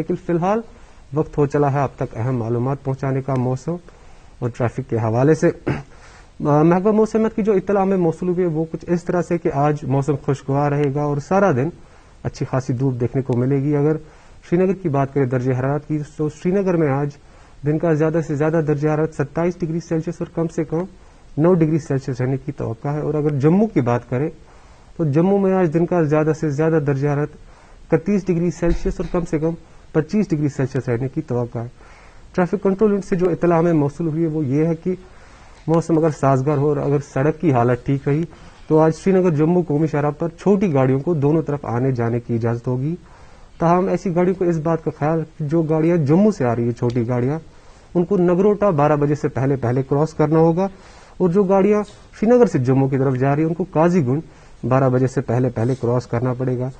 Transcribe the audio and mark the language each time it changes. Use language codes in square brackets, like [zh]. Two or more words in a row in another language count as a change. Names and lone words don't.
[ur] لیکن فی الحال وقت ہو چلا ہے اب تک اہم معلومات پہنچانے کا موسم اور ٹریفک کے حوالے سے. محکمہ موسمیات کی جو اطلاع میں موصول ہوئی ہے وہ کچھ اس طرح سے کہ آج موسم خوشگوار رہے گا اور سارا دن اچھی خاصی دھوپ دیکھنے کو ملے گی. اگر سری نگر کی بات کریں درجہ حرارت کی تو سری نگر میں آج دن کا زیادہ سے زیادہ درجہ حرارت 27 ڈگری سیلسیس اور کم سے کم 9 ڈگری سیلسیس رہنے کی توقع ہے. اور اگر جموں کی بات کریں تو جموں میں آج دن کا زیادہ سے زیادہ درجہ حرارت 31 ڈگری سیلسیس اور کم سے کم 25 ڈگری سیلسیس رہنے کی توقع ہے. ٹریفک کنٹرول یونٹ سے جو اطلاع ہمیں موصول ہوئی ہے وہ یہ ہے کہ موسم اگر سازگار ہو اور اگر سڑک کی حالت ٹھیک رہی تو آج سری نگر جموں قومی شاہراہ پر چھوٹی گاڑیوں کو دونوں طرف آنے جانے کی اجازت ہوگی. تاہم ایسی گاڑیوں کو اس بات کا خیال جو گاڑیاں جموں سے آ رہی ہیں چھوٹی گاڑیاں ان کو نگروٹا 12 بجے سے پہلے کراس کرنا ہوگا، اور جو گاڑیاں سری نگر سے جموں کی طرف جا رہی ہیں ان کو قاضی گنج 12 بجے سے پہلے کراس کرنا پڑے گا.